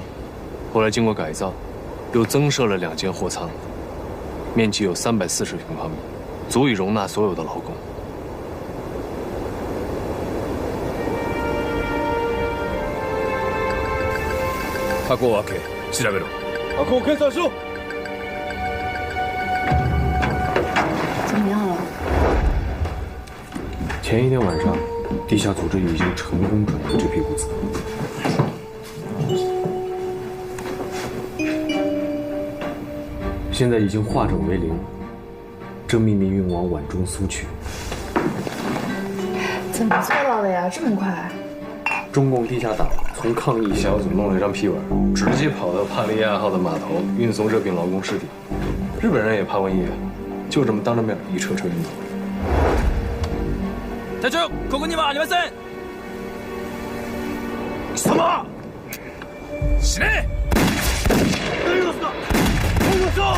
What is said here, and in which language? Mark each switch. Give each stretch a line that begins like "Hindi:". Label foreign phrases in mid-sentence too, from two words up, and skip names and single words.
Chinese: 后来经过改造，又增设了2间货舱，面积有340平方米，足以容纳所有的劳工。
Japanese: 箱を開け調べろ。箱を計算しろ。
Chinese: 怎么样了？前一天晚上，地下组织已经成功转移这批物资。现在已经化整为零，正秘密运往皖中苏区。怎么做到的呀？这么快？中共地下党从抗议小组弄了一张批文，直接跑到帕利亚号的码头运送热病劳工尸体。日本人也怕瘟疫，就这么当着面一车车运走。
Japanese: 隊長、ここにはありません。貴様、死ね！援護しろ！援護しろ！